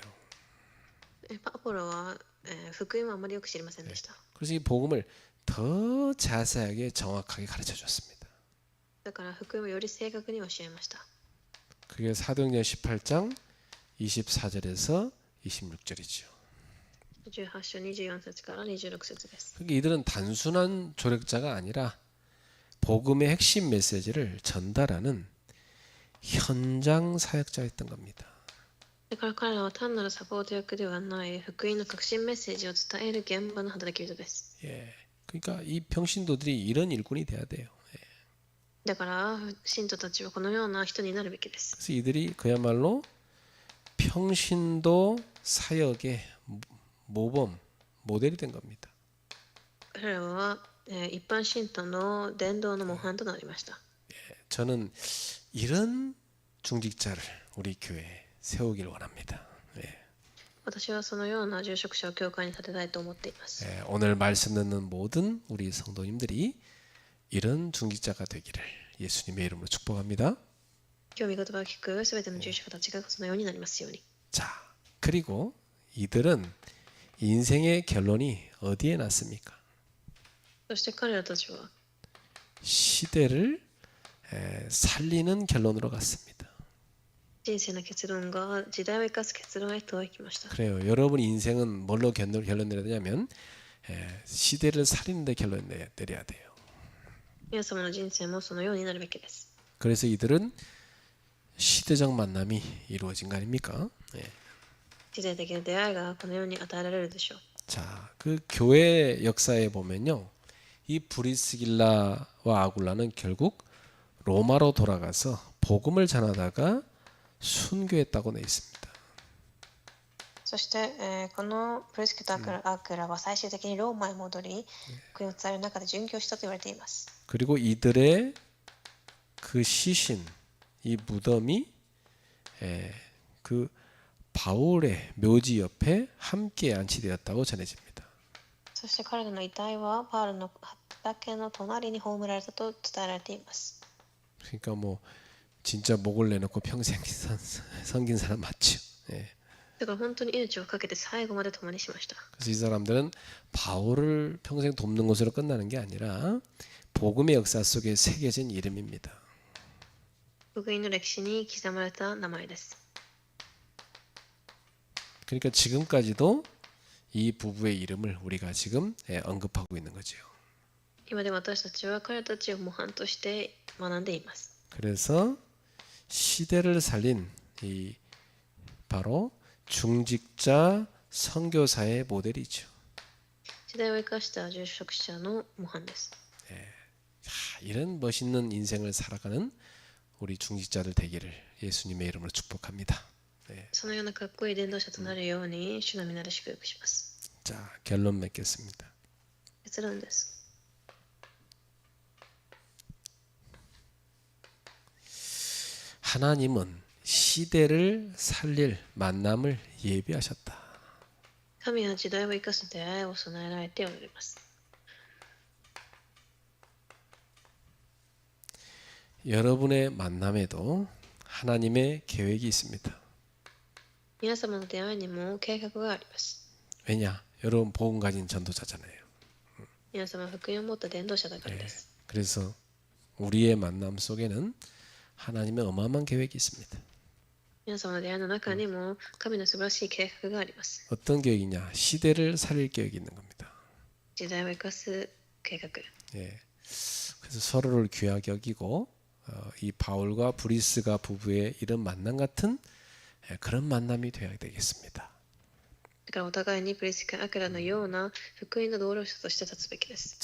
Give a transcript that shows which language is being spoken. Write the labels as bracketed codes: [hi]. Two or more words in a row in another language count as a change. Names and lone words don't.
[ja] アポロは福音はあまりよく知りませんでした。 [ko] 그래서 이 복음을 더 자세하게 정확하게 가르쳐 줬습니다. [ja] だから福音をより正確に教えました。 [ko] 그게 사도행전 18장 24절에서 26절이죠. [ja] 18 章24節から26節です。 [ko] 그러니까 이들은 단순한 조력자가 아니라 복음의 핵심 메시지를 전달하는 현장 사역자였던 겁니다. [ja] だから彼らは単なるサポート役ではない福音の核心メッセージを伝える現場の働き人です。 [ko] 그러니까 이 평신도들이 이런 일꾼이 돼야 돼요. [ja] だから信徒たちはこのような人になるべきです。 [ko] 그래서 이들이 그야말로 평신도 사역의 모범 모델이 된 겁니다. [ja] 彼らは一般信徒の伝道の模範となりました。 [ko] 저는 이런 중직자를 우리 교회에 세우길 원합니다. [ja] 私はそのような住職者を教会に立てたいと思っています。 [ko] 오늘 말씀 듣는 모든 우리 성도님들이 이런 중직자가 되기를 예수님의 이름으로 축복합니다. [ja] 今日御言葉を聞くすべての住職たちがそのようになりますように。 [ko] 자, 그리고 이들은 인생의 결론이 어디에 났습니까? [ja] そして彼らたちは [ko] 시대를 살리는 결론으로 갔습니다. [ja] 人生の結論が時代を生かす結論へと行きました。 [ko] 그래요. 여러분 인생은 뭘로 결론 내려야 되냐면 시대를 살리는 데 결론 내려야 돼요. [ja] 皆様の人生もそのようになるべきです。 [ko] 그래서 이들은 시대적 만남이 이루어진 거 아닙니까? [ja] 時代的な出会いがこのように与えられるでしょう。 [ko] 자, 그 교회 역사에 보면요. 이 브리스길라와 아굴라는 결국 로마로 돌아가서 복음을 전하다가 순교했다고 돼 있습니다. [ja] そして、このプリスキとアクラは最終的にローマへ戻り、福音を伝える中で殉教したと言われています。 [ko] 그리고 이들의 그 시신, 이 무덤이 그 바울의 묘지 옆에 함께 안치되었다고 전해집니다. [ja] そして彼らの遺体はパウロの畑の隣に葬られたと伝えられています。 [ko] 그러니까 뭐 진짜 목을 내놓고 평생 섬긴 사람 맞죠. [ja] だから本当に命を懸けて最後まで共にしました。 [ko] 그래서 이 사람들은 바울을 평생 돕는 것으로 끝나는 게 아니라 복음의 역사 속에 새겨진 이름입니다. [ja] 福音の歴史に刻まれた名前です。 [ko] 그러니까 지금까지도 이 부부의 이름을 우리가 지금 언급하고 있는 거죠. [ja] 今で私たちは彼たちを模範として学んでいます。 [ko] 그래서 시대를 살린 이 바로 중직자 선교사의 모델이죠. [ja] 時代を生かした住職者の模範です。 [ko] 이런 멋있는 인생을 살아가는 우리 중직자들 되기를 예수님의 이름으로 축복합니다. [ja] そのようなかっこいい伝道者となるように主の皆で祝福します。 [ko] 자, 결론 맺겠습니다. [ja] 結論です。 [ko] 하나님은 시대를 살릴 만남을 예비하셨다. [ja] 神は時代を生かす出会いを備えられておられます。 [ko] 여러분의 만남에도 하나님의 계획이 있습니다. [ja] 皆様の出会いにも計画があります。 [ko] 왜냐? 여러분 복음 가진 전도자잖아요. [ja] 皆様は福音を持った伝道者だからです。 [ko] 그래서 우리의 만남 속에는 하나님의 어마어마한 계획이 있습니다. [ja] 皆様の出会いの中にも神の素晴らしい計画があります。 [ko] 어떤 계획이냐? 시대를 살릴 계획이 있는 겁니다. [ja] 時代を生かす計画。 [ko] 예. 그래서 서로를 귀하게 여기고 이 바울과 브리스가 부부의 이런 만남 같은 그런 만남이 되어야 되겠습니다. [ja] だからお互いにプリスカ・アクラのような福音の同僚者として立つべきです。